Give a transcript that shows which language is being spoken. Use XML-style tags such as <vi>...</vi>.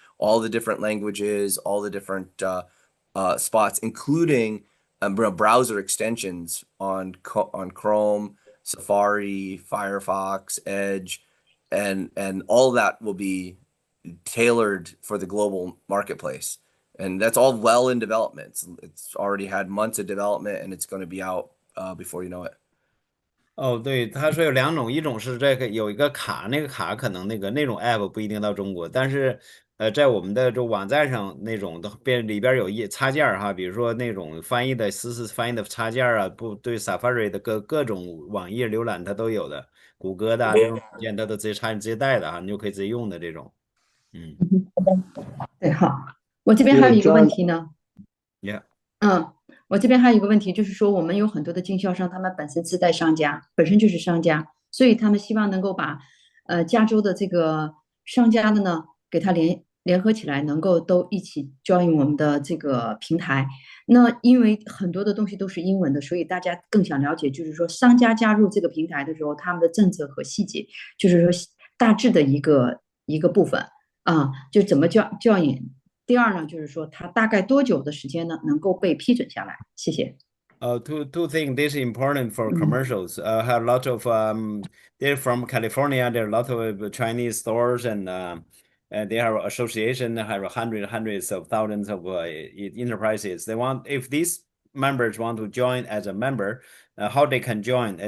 <en>All the different languages, all the different spots, including browser extensions on Chrome, Safari, Firefox, Edge, and all that will be tailored for the global marketplace. And that's all well in development. It's already had months of development, and it's going to be out before you know it.</en> <zh>哦，对，他说有2种，一种是这个有一个卡，那个卡可能那种 app 不一定到中国，但是在我们的这网站上那种的里边有插件哈，比如说那种翻译的实时翻译的插件啊，不对 Safari 的各种网页浏览它都有的，谷歌的那种软件它都直接插你直接带的哈，你就可以直接用的这种。对，好，我这边还有一个问题呢。</zh> <en>Yeah.</en> <zh>我这边还有一个问题，就是说我们有很多的经销商，他们本身自带商家，本身就是商家，所以他们希望能够把加州的这个商家的呢，给他联合起来，能够都一起 join 我们的这个平台。那因为很多的东西都是英文的，所以大家更想了解，就是说商家加入这个平台的时候，他们的政策和细节，就是说大致的一个部分。就怎么教研。第二呢，就是说它大概多久的时间呢能够被批准下来？谢谢。</zh> <en>Two things. This is important for commercials. Have a lot of they're from California. There are a lot of Chinese stores and they have association. They have hundreds of thousands of enterprises. They want if these members want to join as a member, how they can join?</en>